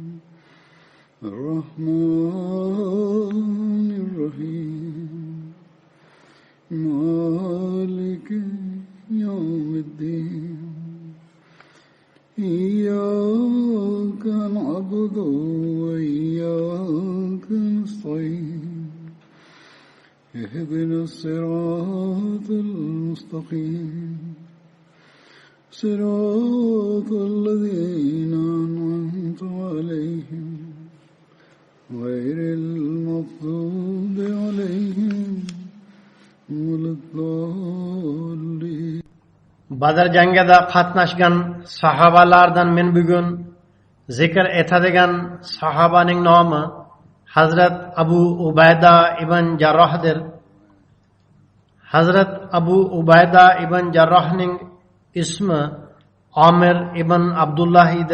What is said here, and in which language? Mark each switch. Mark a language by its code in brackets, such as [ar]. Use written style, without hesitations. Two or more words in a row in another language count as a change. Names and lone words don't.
[ar] الرحمن الرحيم مالك يوم الدين إياك نعبد وإياك نستعين اهدنا الصراط المستقيم صراط الذين أنعمت عليهم غير المغضوب عليهم ولا الضالين. [uz] Badr jangida qatnashgan sahobalardan men bugun zikr etadigan sahobaning nomi Hazrat Abu Ubayda ibn Jarrohdir. Hazrat Abu Ubayda ibn Jarrohning ismi Amir ibn Abdullah edi.